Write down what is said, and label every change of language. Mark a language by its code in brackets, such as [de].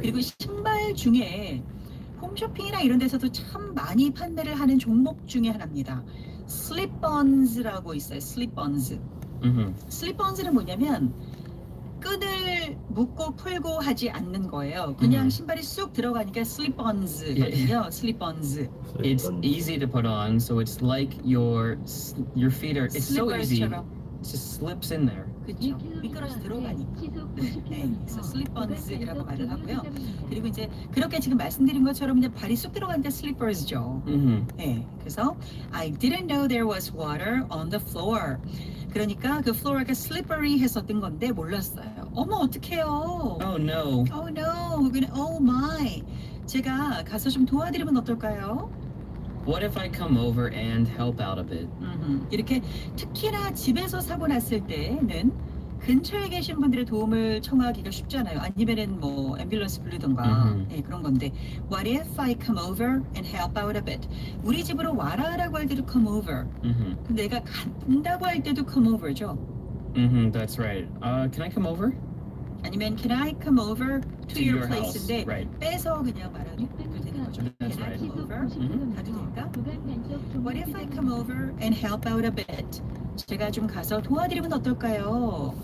[ko] 그리고 신발 중에 홈쇼핑이나 이런 데서도 참 많이 판매를 하는 종목 중에 하나입니다. slip-ons라고 있어요. [en] slip-ons. [ko] slip-ons는 뭐냐면 끈을 묶고 풀고 하지 않는 거예요. 그냥 신발이 쑥 들어가니까 slip-ons거든요. [en] slip-ons. It's easy to put on, so it's like your feet are. It's so easy. It [ko] slippers처럼. [en] just slips in there. [ko] 그렇죠. 미끄러져 들어가니까. 네, 그래서 slip-ons이라고 말을 하고요. 그리고 이제 그렇게 지금 말씀드린 것처럼 그냥 발이 쑥 들어가니까 slippers죠. 네, 그래서 [en] I didn't know there was water on the floor. [ko] 그러니까 그 floor가 slippery 했었던 건데 몰랐어요. 어머 어떡해요. [en] Oh no. Oh no. 그냥 oh my. [ko] 제가 가서 좀 도와드리면 어떨까요? [en] What if I come over and help out a bit? [ko] 이렇게 특히나 집에서 사고 났을 때는 근처에 계신 분들의 도움을 청하기가 쉽잖아요. 아니면은 뭐 앰뷸런스 부르던가 네, 그런 건데 [en] What if I come over and help out a bit? [ko] 우리 집으로 와라라고 할 때도 come over. 근데 내가 간다고 할 때도 come over죠. [en] That's right. Can I come over? 아니면 Can I come over to your house. [ko] place인데 [en] Right. [ko] 빼서 그냥 말하면 되는 거죠. [en] That's Can I right. come over? [ko] 가도 될까? [en] What if I come over and help out a bit? [ko] 제가 좀 가서 도와드리면 어떨까요?